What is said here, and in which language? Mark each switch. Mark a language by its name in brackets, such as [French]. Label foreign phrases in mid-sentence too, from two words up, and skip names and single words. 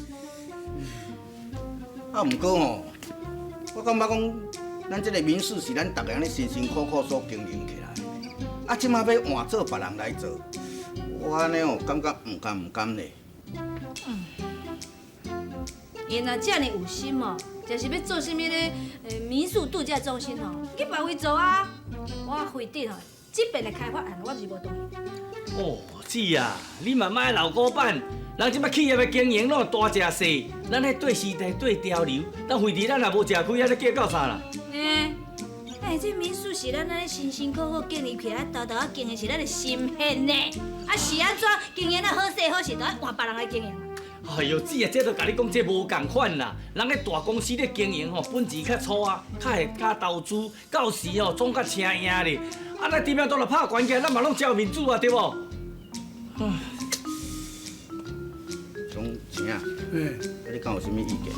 [Min Nan Chinese] 啊，毋过吼，我感觉讲，咱即个民事是咱逐个安尼辛辛苦苦所经营起来，啊，即马要换做别人来做，我安尼哦感觉唔甘咧。伊若遮尔有心哦，就是要做啥物咧？民宿度假中心哦，去别位做啊！我规定哦，这边的开发案我是无同意。哦，姊啊，你慢慢老古板，人即摆企业的经营拢大食细，咱迄对时代对潮流，但费事咱也无食亏，还咧计较啥啦？这民宿是咱安尼辛辛苦苦经营起来，豆豆啊经营是咱的心血呢。啊是安怎经营啊好势好势，都要换别人来经营。哎呦，姊啊，这都甲你讲，这无共款啦。人咧大公司咧经营吼，本钱较粗啊，较会加投资，到时吼总较请赢咧。啊，咱店面都来拍关起，咱嘛拢照民主啊，对无？种钱啊，你敢有啥物意见？